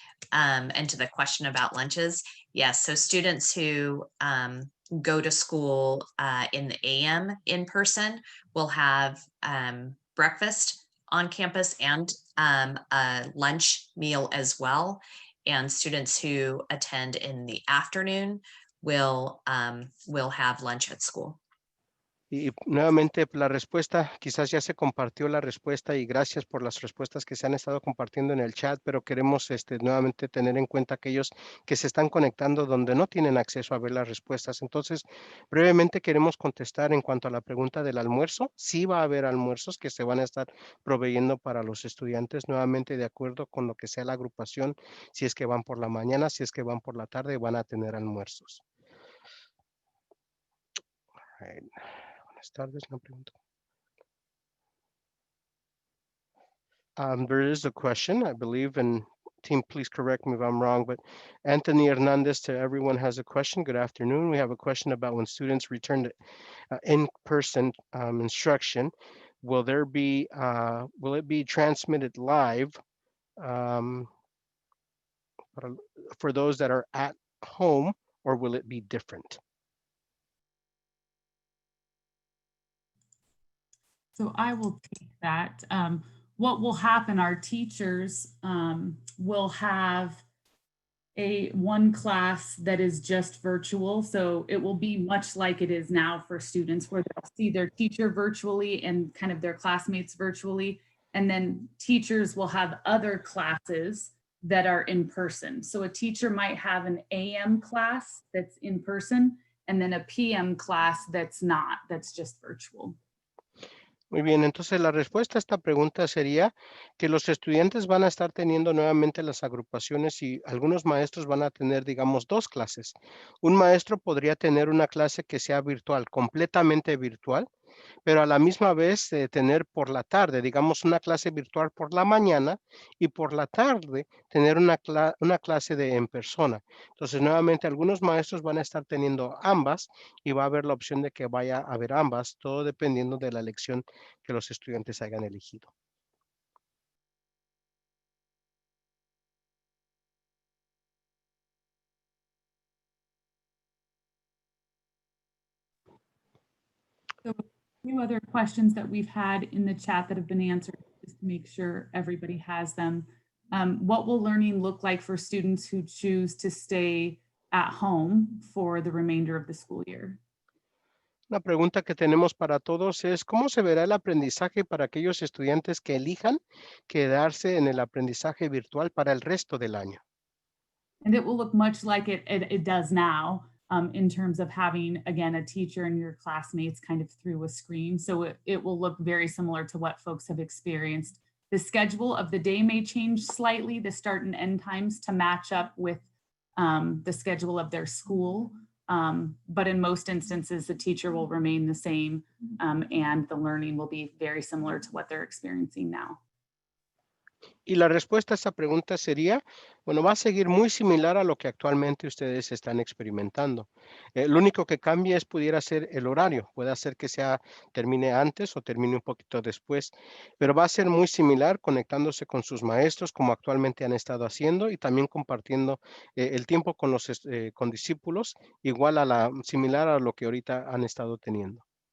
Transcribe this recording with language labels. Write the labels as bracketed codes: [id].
[en] And to the question about lunches, yes, so students who go to school in the AM in person will have breakfast on campus and a lunch meal as well. And students who attend in the afternoon will have lunch at school. [es] Y nuevamente la respuesta, quizás ya se compartió la respuesta y gracias por las respuestas que se han estado compartiendo en el chat, pero queremos nuevamente tener en cuenta aquellos que se están conectando donde no tienen acceso a ver las respuestas. Entonces, brevemente queremos contestar en cuanto a la pregunta del almuerzo. Sí va a haber almuerzos que se van a estar proveyendo para los estudiantes, nuevamente de acuerdo con lo que sea la agrupación, si es que van por la mañana, si es que van por la tarde, van a tener almuerzos. Right. Buenas tardes, no pregunto. [en] There is a question, I believe, and team, please correct me if I'm wrong, but Anthony Hernandez to everyone has a question. Good afternoon. We have a question about when students return to in-person instruction. Will it be transmitted live for those that are at home, or will it be different? So I will take that. What will happen, our teachers will have one class that is just virtual. So it will be much like it is now for students, where they'll see their teacher virtually and kind of their classmates virtually. And then teachers will have other classes that are in person. So a teacher might have an AM class that's in person, and then a PM class that's not, that's just virtual. [es] Muy bien, entonces la respuesta a esta pregunta sería que los estudiantes van a estar teniendo nuevamente las agrupaciones y algunos maestros van a tener, digamos, 2 clases. Un maestro podría tener una clase que sea virtual, completamente virtual, pero a la misma vez tener por la tarde, digamos, una clase virtual por la mañana y por la tarde tener una clase en persona. Entonces, nuevamente, algunos maestros van a estar teniendo ambas y va a haber la opción de que vaya a haber ambas, todo dependiendo de la elección que los estudiantes hayan elegido. [en] So a few other questions that we've had in the chat that have been answered, just to make sure everybody has them. What will learning look like for students who choose to stay at home for the remainder of the school year? [es] Una pregunta que tenemos para todos es, ¿cómo se verá el aprendizaje para aquellos estudiantes que elijan quedarse en el aprendizaje virtual para el resto del año? [en] And it will look much like it does now, in terms of having, again, a teacher and your classmates kind of through a screen. So it will look very similar to what folks have experienced. The schedule of the day may change slightly, the start and end times to match up with the schedule of their school. But in most instances, the teacher will remain the same, and the learning will be very similar to what they're experiencing now. [es] Y la respuesta a esa pregunta sería, bueno, va a seguir muy similar a lo que actualmente ustedes están experimentando. Lo único que cambia pudiera ser el horario. Puede ser que termine antes o termine un poquito después, pero va a ser muy similar conectándose con sus maestros como actualmente han estado haciendo y también compartiendo el tiempo con los con discípulos similar a lo que ahorita han estado teniendo.